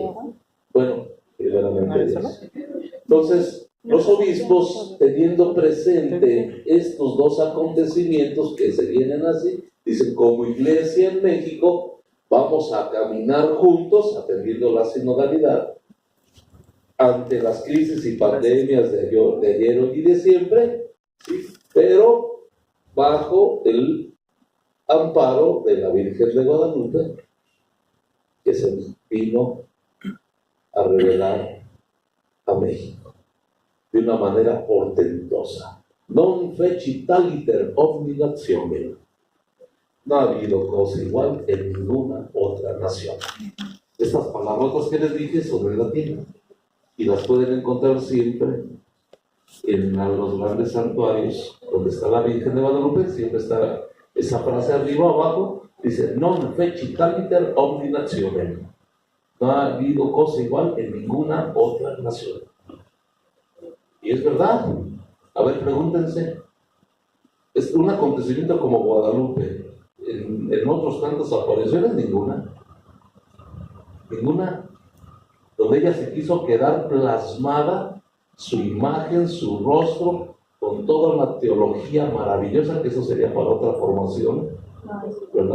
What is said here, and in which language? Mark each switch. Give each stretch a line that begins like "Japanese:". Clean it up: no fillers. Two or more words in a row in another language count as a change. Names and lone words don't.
Spanish: Bueno, primeramente Dios. Entonces, los obispos, teniendo presente estos dos acontecimientos que se vienen así, dicen: como iglesia en México, vamos a caminar juntos, atendiendo la sinodalidad, ante las crisis y pandemias de ayer y de siempre, ¿sí? Pero bajo el amparo de la Virgen de Guadalupe, que se vino a revelar a México de una manera portentosa.
Latin: Non fecit aliter omni nationem.
Spanish: No ha habido cosa igual en ninguna otra nación. Estas palabras que les dije son en latín y las pueden encontrar siempre en los grandes santuarios donde está la Virgen de Guadalupe. Siempre está esa frase arriba abajo, dice:
Latin: non fecit aliter omni nationem.
Spanish: No ha habido cosa igual en ninguna otra nación. Y es verdad. A ver, pregúntense. Es un acontecimiento como Guadalupe. En otros tantas apariciones, ninguna. Donde ella se quiso quedar plasmada, su imagen, su rostro, con toda una teología maravillosa, que eso sería para otra formación, ¿verdad?